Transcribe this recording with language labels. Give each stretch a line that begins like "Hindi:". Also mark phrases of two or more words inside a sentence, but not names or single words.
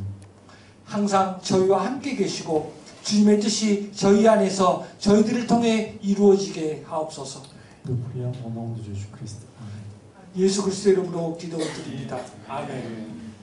Korean: 항상 저희와 함께 계시고 주님의 뜻이 저희 안에서 저희들을 통해 이루어지게 하옵소서.
French: Nous prions au nom de Jésus-Christ. Amen.
Korean: 예수 그리스도의 이름으로 기도드립니다. 아멘.